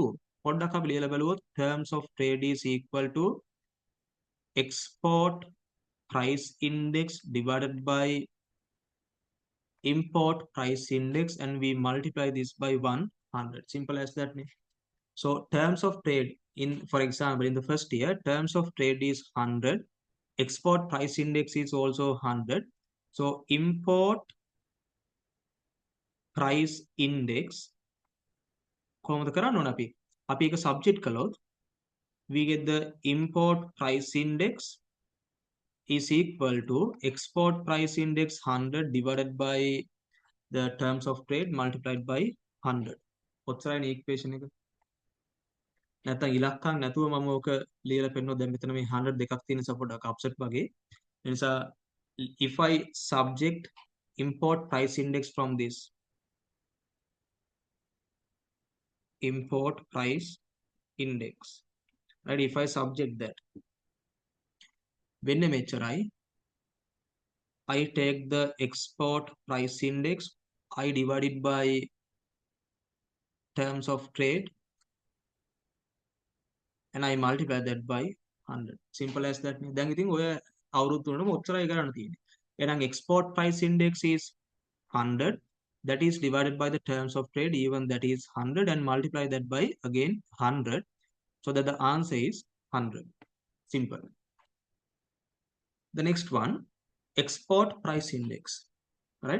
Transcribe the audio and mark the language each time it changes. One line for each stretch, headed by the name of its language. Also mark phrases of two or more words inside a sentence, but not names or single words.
Sinhala: පොඩ්ඩක් අපි ලියලා බලුවොත්
English: terms of trade is equal to export price index divided by import price index and we multiply this by 100. Simple as that. So terms of trade in, for example, in the first year, terms of trade is 100. Export price index is also 100. So import price index
Sinhala: කොහොමද කරන්න ඕන අපි? අපි ඒක subject කළොත්
English: we get the import price index is equal to export price index 100 divided by the terms of trade multiplied by 100.
Sinhala: ඔච්චරයි equation එක. නැත්නම් ඉලක්කම් නැතුව මම ඕක ලියලා පෙන්නනවා. දැන් මෙතන මේ 100 දෙකක් තියෙන නිසා පොඩ්ඩක් අප්සෙට් වගේ. ඒ නිසා
English: if I subject import price index from this import price index, right? If I subject that,
Sinhala: වෙන්නේ මෙච්චරයි.
English: I take the export price index, I divide it by terms of trade and I multiply that by 100. Simple as that.
Sinhala: දැන් ඉතින් ඔය අවුරුදු තුනම ඔච්චරයි කරන්න තියෙන්නේ.
English: එහෙනම් export price index is 100, that is divided by the terms of trade, even that is 100, and multiply that by again 100, so that the answer is 100. Simple. The next one, export price index, right?